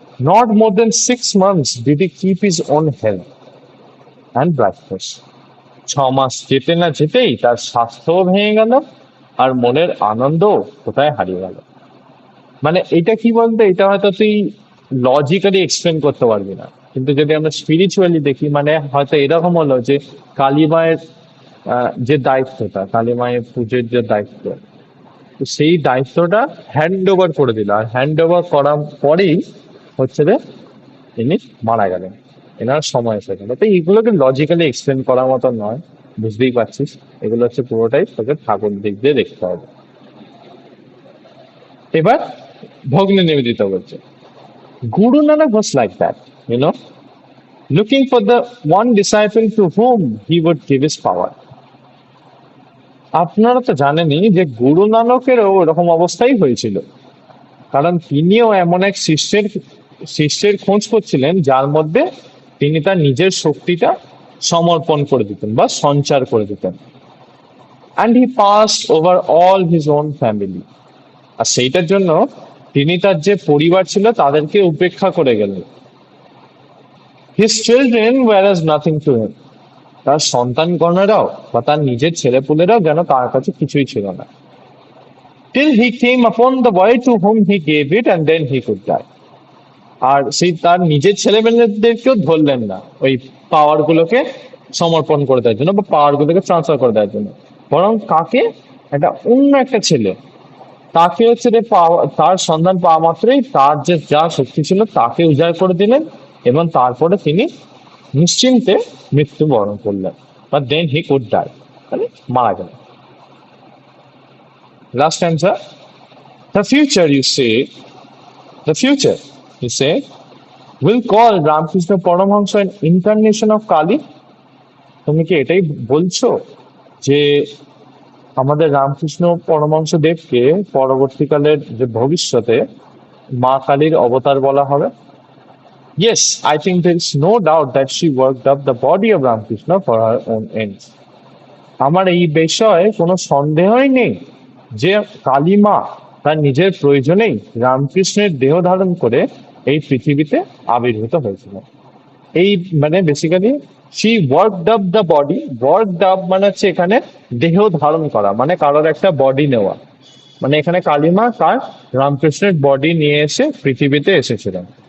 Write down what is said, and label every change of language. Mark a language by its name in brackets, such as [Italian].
[English] Not more than 6 months did he keep his own health and brightness. [Bangla] 6 মাস যেতে না যেতেই তার স্বাস্থ্যও ভেঙে গেল, আর মনের আনন্দ কোথায় হারিয়ে গেল। মানে এটা কি বলতে, এটা হয়তো তুই লজিক্যালি এক্সপ্লেন করতে পারবি না, কিন্তু যদি আমরা স্পিরিচুয়ালি দেখি, মানে হয়তো এরকম হলো যে কালী মায়ের যে দায়িত্বটা, কালী মায়ের পুজোর যে দায়িত্ব, তো সেই দায়িত্বটা হ্যান্ড ওভার করে দিল, আর হ্যান্ড ওভার করার পরেই হচ্ছে ইনি মারা গেলেন, এনার সময় এসে গেল। তো এইগুলোকে লজিক্যালি এক্সপ্লেন করার মতো নয়, বুঝতেই পারছিস, এগুলো হচ্ছে পুরোটাই তোকে ঠাকুর দিক দিয়ে দেখতে হবে। এবার ভগ্নী নিবেদিত বলছে, [English] Guru Nanak was like that, looking for the one disciple to whom he would give his power. [Bangla] আপনারা তো জানেনই যে গুরু নানকেরও ওরকম অবস্থাই হয়েছিল, কারণ তিনিও এমন এক শিষ্যের খোঁজ করছিলেন যার মধ্যে তিনি তার নিজের শক্তিটা সমর্পণ করে দিতেন বা সঞ্চার করে দিতেন। [English] and he passed over all his own family, [Bangla] আর সেইটার জন্য তিনি তার যে পরিবার ছিল তাদেরকে উপেক্ষা করে গেলেন। [English] his children were as nothing to him, [Bangla] তার সন্তানগণেরাও বা তার নিজের ছেলেপুলেরাও যেন তার কাছে কিছুই ছিল না। [English] Till he came upon the boy to whom he gave it, and then he could die. [Bangla] আর সেই তার নিজের ছেলেমেয়েদেরকেও ধরলেন না ওই পাওয়ার গুলোকে সমর্পণ করে দেওয়ার জন্য বা পাওয়ার গুলোকে ট্রান্সফার করে দেওয়ার জন্য, বরং কাকে, একটা অন্য একটা ছেলে, তাকে হচ্ছে যে তার সন্ধান পাওয়া মাত্রই তার যে যা শক্তি ছিল তাকে উজাড় করে দিলেন এবং তারপরে তিনি নিশ্চিন্তে মৃত্যুবরণ করলেন, বা [English] then he could die, [Bangla] মানে মারা গেলেন। [English] Last answer, the future you say, the future you say will call Ramakrishna Paramahamsa an incarnation of Kali. [Bangla] তুমি কি এটাই বলছো যে আমাদের রামকৃষ্ণ পরমহংস দেবকে পরবর্তীকালের যে ভবিষ্যতে মা কালীর অবতার বলা হবে? [English] Yes, I think there is no doubt that she worked up the body of Ramakrishna for her own ends. [Bangla] আমার এই বিষয়ে কোনো সন্দেহই নেই যে কালী মা তার নিজের প্রয়োজনেই রামকৃষ্ণের দেহ ধারণ করে এই পৃথিবীতে আবির্ভূত হয়েছিল। এই মানে basically [English] she worked up the body, [Bangla] worked up মানে হচ্ছে এখানে দেহ ধারণ করা, মানে কারোর একটা বডি নেওয়া, মানে এখানে কালীমা তার রামকৃষ্ণের বডি নিয়ে এসে পৃথিবীতে এসেছিলেন।